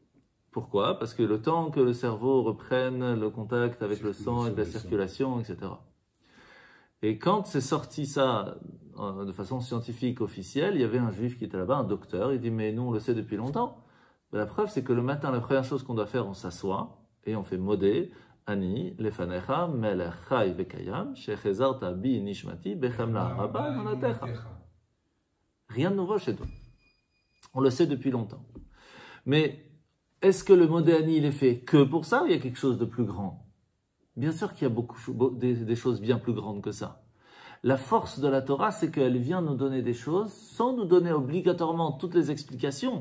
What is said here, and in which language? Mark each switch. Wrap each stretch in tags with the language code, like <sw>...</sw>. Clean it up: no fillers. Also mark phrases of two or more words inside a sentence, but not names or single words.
<fr>Parce que le temps que le cerveau reprenne le contact avec le sang, avec la circulation, etc. Et quand c'est sorti ça de façon scientifique officielle, il y avait un juif qui était là-bas, un docteur, il dit mais nous on le sait depuis longtemps.</fr> <he>Mais la preuve c'est que le matin, la première chose qu'on doit faire, on s'assoit et on fait מודה אני לפניך מלך חי וקים שהחזרת בי נשמתי בחמלה רבה אמונתך.</he> <fr>Rien de nouveau chez toi. On le sait depuis longtemps. Mais est-ce que le</fr> <he>מודה אני</he> <fr>il est fait que pour ça ou il y a quelque chose de plus grand? Bien sûr qu'il y a des choses bien plus grandes que ça. La force de la Torah, c'est qu'elle vient nous donner des choses sans nous donner obligatoirement toutes les explications.</fr>